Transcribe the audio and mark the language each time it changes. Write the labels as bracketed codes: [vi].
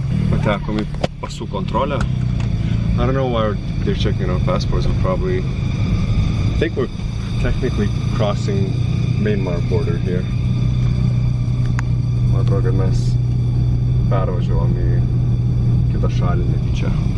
[lt] patekom į pasų kontrolę. [en] I don't know why they're checking our passports. We're probably... I think we're technically crossing Myanmar border here. [lt] Man atrodo, kad mes pervažiavom į kitą šalį, netyčia.